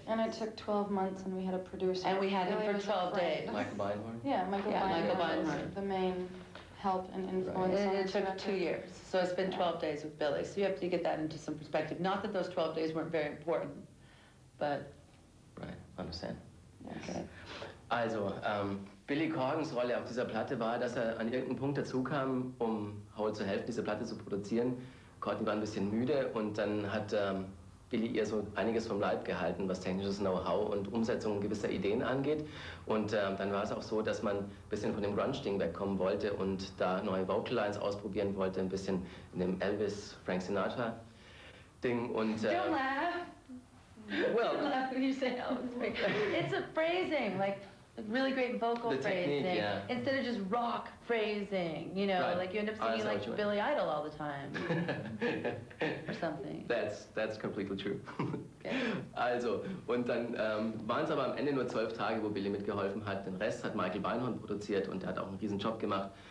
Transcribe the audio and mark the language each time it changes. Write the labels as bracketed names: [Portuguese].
[English] And it took 12 months, and we had a producer. And we had him for 12 days. Michael Beinhorn? Yeah, Michael Beinhorn was the main help and influence. And it took 2 years. So it's been 12 days with Billy. So you have to get that into some perspective. Not that those 12 days weren't very important, but... Right, understand. Okay. [German] Also, Billy Corgans Rolle auf dieser Platte war, dass er an irgendeinem Punkt dazu kam, um Howell zu helfen, diese Platte zu produzieren. Courtney war ein bisschen müde und dann hat Billy ihr so einiges vom Leib gehalten, was technisches Know-how und Umsetzung gewisser Ideen angeht. Und dann war es auch so, dass man ein bisschen von dem Grunge-Ding wegkommen wollte und da neue Vocal-Lines ausprobieren wollte, ein bisschen in dem Elvis, Frank Sinatra-Ding. Und [English] Don't laugh. Well, Don't laugh when you say Elvis. It's a phrasing, like really great vocal phrasing, yeah. Instead of just rock phrasing, you know, Right. like you end up singing like Billy Idol all the time, or something. That's completely true. Okay. [German] Also, und dann waren es aber am Ende nur 12 Tage, wo Billy mitgeholfen hat. Den Rest hat Michael Beinhorn produziert und der hat auch einen riesen Job gemacht.